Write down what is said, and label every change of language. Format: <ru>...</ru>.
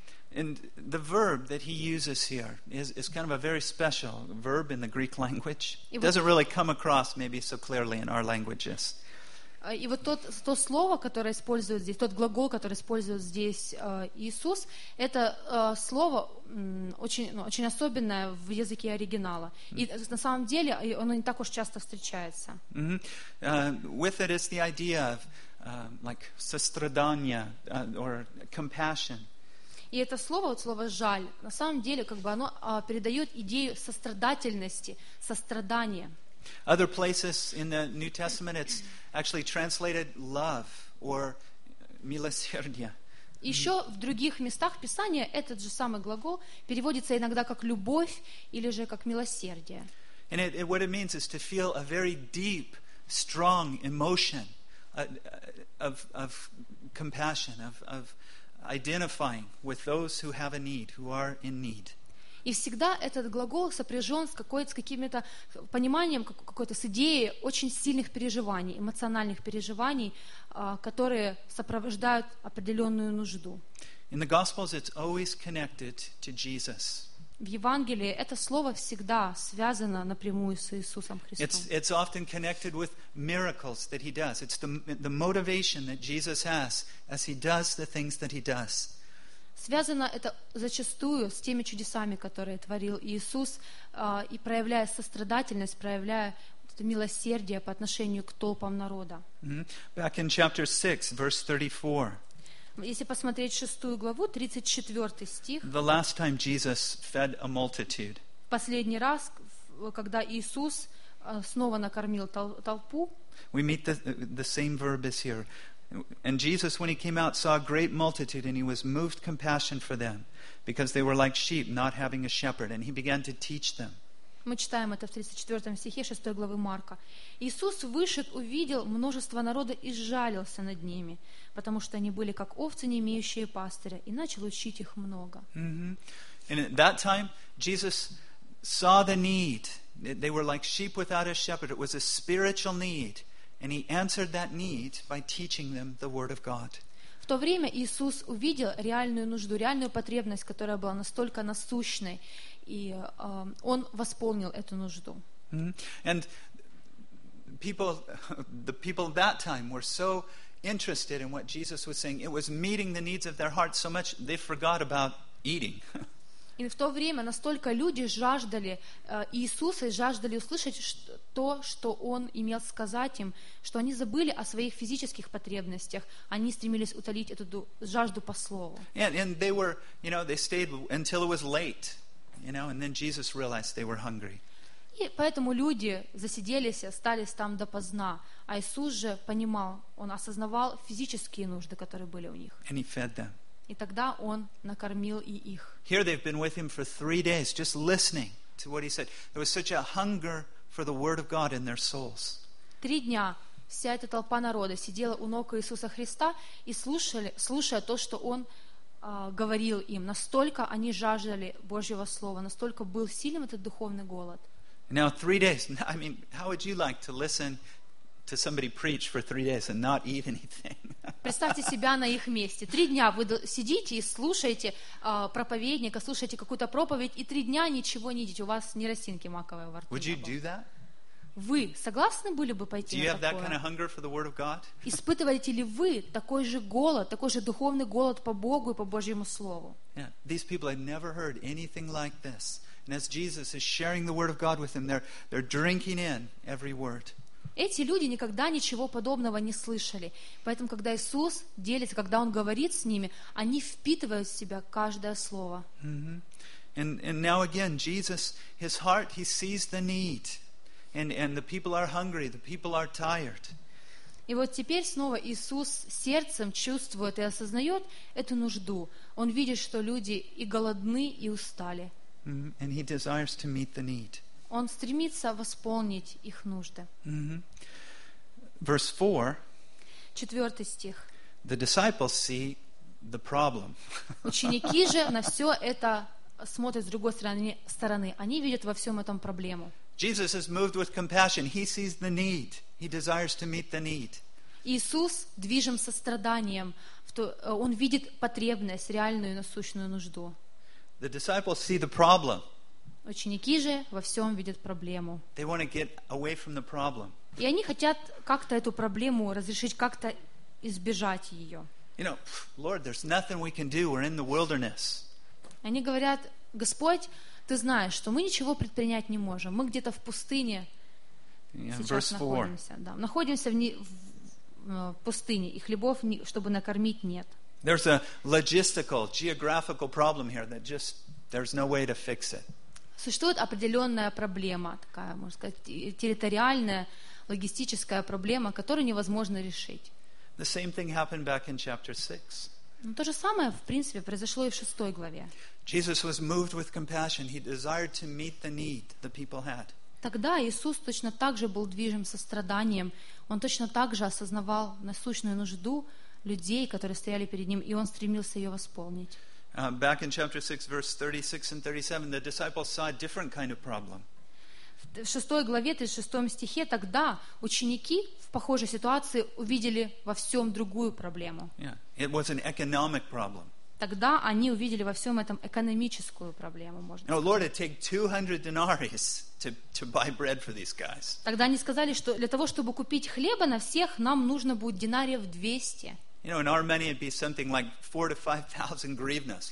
<en>And the verb that he uses here is kind of a very special verb in the Greek language. It doesn't really come across maybe so clearly in our languages.</en> <ru>И вот то слово, которое использует здесь, тот глагол, который использует здесь Иисус, это слово очень особенное в языке оригинала. И на самом деле оно не так уж часто встречается.</ru> <en>With it is the idea of like сострадание or compassion.</en> <ru>И это слово, вот слово «жаль», на самом деле как бы оно передает идею сострадательности, сострадания.</ru> <en>Other places in the New Testament, it's actually translated love or милосердие.</en> <ru>Еще в других местах Писания этот же самый глагол переводится иногда как «любовь» или же как «милосердие».</ru> <en>And it, what it means is to feel a very deep, strong emotion of compassion, of identifying with those who have a need, who are in need.</en> <ru>И всегда этот глагол сопряжен с какой-то, с каким-то пониманием, какой-то с идеей очень сильных переживаний, эмоциональных переживаний, которые сопровождают определенную нужду.</ru> <en>In the Gospels, it's always connected to Jesus.</en> <ru>В Евангелии это слово всегда связано напрямую с Иисусом Христом.</ru> <en>It's often connected with miracles that he does. It's the motivation that Jesus has as he does the things that he does.</en> <ru>Связано это зачастую с теми чудесами, которые творил Иисус, и проявляя сострадательность, проявляя это милосердие по отношению к толпам народа.</ru> <en>Back in chapter 6, verse 34.</en> <ru>Если посмотреть 6 главу, 34 стих.</ru> <en>The last time Jesus fed a multitude.</en> <ru>Последний раз, когда Иисус снова накормил толпу.</ru> <en>We meet the same verb is here. And Jesus, when he came out, saw a great multitude, and he was moved compassion for them, because they were like sheep, not having a shepherd, and he began to teach them.</en> <ru>Мы читаем это в 34 стихе 6 главы Марка. Иисус вышед, увидел множество народа и сжалился над ними, потому что они были как овцы, не имеющие пастыря, и начал учить их много.</ru> <en>And at that time, Jesus saw the need. They were like sheep without a shepherd. It was a spiritual need. And he answered that need by teaching them the word of God.</en> <ru>В то время Иисус увидел реальную нужду, реальную потребность, которая была настолько насущной, и он восполнил эту нужду.</ru> <en>And the people that time were so interested in what Jesus was saying, it was meeting the needs of their hearts so much they forgot about eating.</en> <ru>И в то время настолько люди жаждали Иисуса и жаждали услышать то, что Он имел сказать им, что они забыли о своих физических потребностях, они стремились утолить эту жажду по Слову.</ru> <en>And they were, you know, they stayed until it was late, you know, and then Jesus realized they were hungry.</en> <ru>И поэтому люди засиделись и остались там допоздна, а Иисус же понимал, Он осознавал физические нужды, которые были у них.</ru> <en>And he fed them.</en> <ru>И тогда он накормил и их.</ru> <en>Here they've been with him for 3 days, just listening to what he said. There was such a hunger for the word of God in their souls.</en> <ru>3 дня вся эта толпа народа сидела у ног Иисуса Христа и слушая то, что он говорил им. Настолько они жаждали Божьего слова, настолько был сильным этот духовный голод.</ru> <en>Now 3 days. I mean, how would you like to listen to somebody preach for 3 days and not eat anything?</en> <ru>Представьте себя на их месте. 3 дня вы сидите и слушаете проповедника, слушаете какую-то проповедь, и 3 дня ничего не едите. У вас ни росинки маковой во рту.</ru> <en>Would you do that?</en> <ru>Вы согласны были бы пойти на такое?</ru> <en>Do you have that kind of hunger for the word of God?</en> <ru>Испытываете ли вы такой же голод, такой же духовный голод по Богу и по Божьему слову?</ru> <en>Yeah. These people had never heard anything like this, and as Jesus is sharing the word of God with them, they're drinking in every word.</en> <ru>Эти люди никогда ничего подобного не слышали. Поэтому, когда Иисус делится, когда Он говорит с ними, они впитывают в себя каждое слово.</ru> <en>And now again, Jesus, His heart, He sees the need. And the people are hungry, the people are tired.</en> <ru>И вот теперь снова Иисус сердцем чувствует и осознает эту нужду. Он видит, что люди и голодны, и устали.</ru> <en>And He desires to meet the need.</en> <ru>Он стремится восполнить их нужды.</ru> <en>Mm-hmm. Verse 4.</en> <ru>4 стих.</ru> <en>The disciples see the problem.</en> <ru>Ученики же на все это смотрят с другой стороны. Они видят во всем этом проблему.</ru> <en>Jesus is moved with compassion. He sees the need. He desires to meet the need.</en> <ru>Иисус движим состраданием. Он видит потребность, реальную насущную нужду.</ru> <en>The disciples see the problem.</en> <ru>Ученики же во всем видят проблему.</ru> <en>They want to get away from the problem.</en> <ru>И они хотят как-то эту проблему разрешить, как-то избежать ее.</ru> <en>You know, Lord, there's nothing we can do. We're in the wilderness.</en> <ru>Они говорят: Господь, ты знаешь, что мы ничего предпринять не можем. Мы где-то в пустыне сейчас находимся. Да, находимся в пустыне, и хлебов, чтобы накормить, нет.</ru> <en>There's a logistical, geographical problem here that just there's no way to fix it.</en> <ru>Существует определенная проблема, такая, можно сказать, территориальная, логистическая проблема, которую невозможно решить.</ru> <en>The same thing happened back in chapter 6.</en> <ru>Ну, то же самое, в принципе, произошло и в 6 главе.</ru> <en>Jesus was moved with compassion. He desired to meet the need the people had.</en> <ru>Тогда Иисус точно так же был движим состраданием. Он точно так же осознавал насущную нужду людей, которые стояли перед ним, и он стремился ее восполнить.</ru> <en>Back in chapter 6, verse 36 and 37, the disciples saw a different kind of problem.</en> <ru>В 6 главе, 36 стихе, тогда ученики в похожей ситуации увидели во всем другую проблему.</ru> <en>Yeah. It was an economic problem.</en> <ru>Тогда они увидели во всем этом экономическую проблему, можно сказать.</ru> <en>No, Lord, it'd take 200 denarii to buy bread for these guys.</en> <ru>Тогда они сказали, что для того, чтобы купить хлеба на всех, нам нужно будет динариев 200.</ru> <en>You know, in our money, it'd be something like 4,000 to 5,000 hryvnias.</en>